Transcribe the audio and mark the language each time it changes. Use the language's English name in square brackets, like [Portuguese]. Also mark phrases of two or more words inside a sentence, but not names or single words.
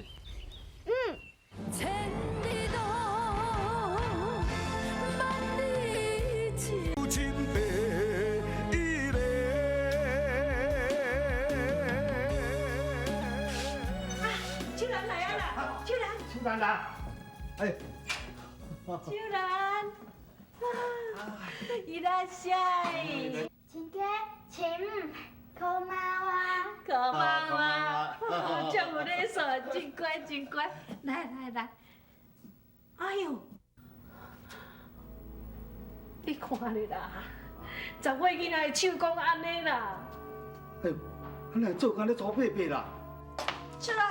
[Min Nan Chinese] 千里路，万里情。真白伊个。秋兰来啊啦！秋兰，秋兰来，哎，秋兰， [Japanese] いらっしゃい。 [Min Nan Chinese] 亲家，请こんばんは。 [Japanese] こんばんは。 [Min Nan Chinese] 真有礼数，真乖真乖。来来来，哎呦，你看咧啦，10岁囡仔的手讲安尼啦。哎呦，咱来做工咧做伯伯啦。秋兰，